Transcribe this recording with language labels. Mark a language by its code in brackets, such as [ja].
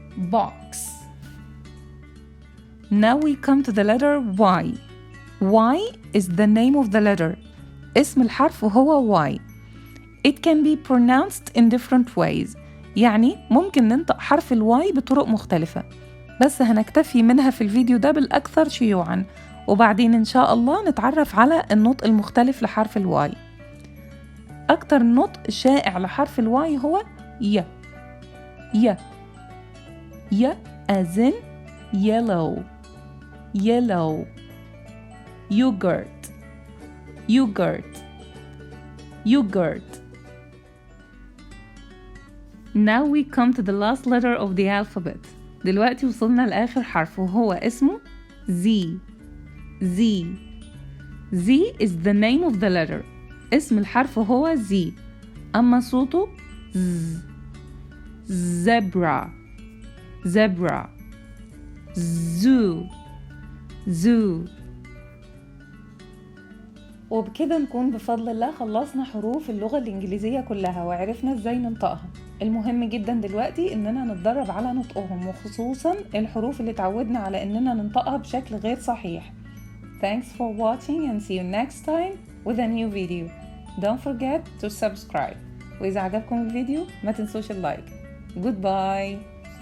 [en] Box. Now we come to the letter Y. Y is the name of the letter. [ar] اسم الحرف هو Y. [en] It can be pronounced in different ways. [ar] يعني ممكن ننطق حرف الواي بطرق مختلفة، بس هنكتفي منها في الفيديو ده بالأكثر شيوعاً، وبعدين إن شاء الله نتعرف على النطق المختلف لحرف الواي. أكتر نطق شائع لحرف الواي هو ي. [en] ي ي as in yellow. yellow. yogurt. yogurt. yogurt. Now we come to the last letter of the alphabet. [ar] دلوقتي وصلنا لآخر حرف وهو اسمه Z. [en] Z. Z is the name of the letter. [ar] اسم الحرف هو Z، أما صوته Z. [en] zebra. zebra. zoo. zoo. [ar] وبكده نكون بفضل الله خلصنا حروف اللغة الإنجليزية كلها وعرفنا إزاي ننطقها. المهم جدا دلوقتي إننا نتدرب على نطقهم، وخصوصا الحروف اللي تعودنا على إننا ننطقها بشكل غير صحيح. [en] Thanks for watching and see you next time with a new video. Don't forget to subscribe. [ar] وإذا عجبكم الفيديو ما تنسوش اللايك. [en] Goodbye.